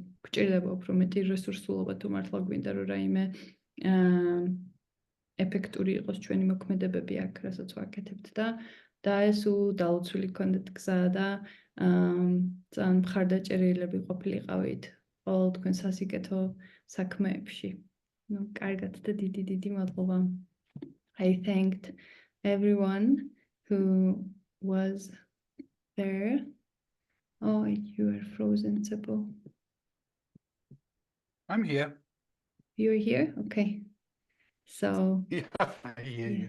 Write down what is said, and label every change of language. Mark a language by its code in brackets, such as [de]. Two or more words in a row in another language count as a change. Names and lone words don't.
[ka] გვჭირდება უფრო მეტი რესურსულობა თუ მართლა გვინდა რომ რაიმე ეფექტური იყოს ჩვენი მოქმედებები აქ, რასაც ვაკეთებთ და ეს დაუცველი ჰქონდეთ გზა და ძალიან მხარდაჭერილები ყოფილიყავით ყოველ თქვენ სასიკეთო საქმეებში. კარგად და დიდი მადლობა. [en] I thanked everyone who was there. Oh, you are frozen, Czepo. I'm here. You're here? Okay. So Yeah, I hear you.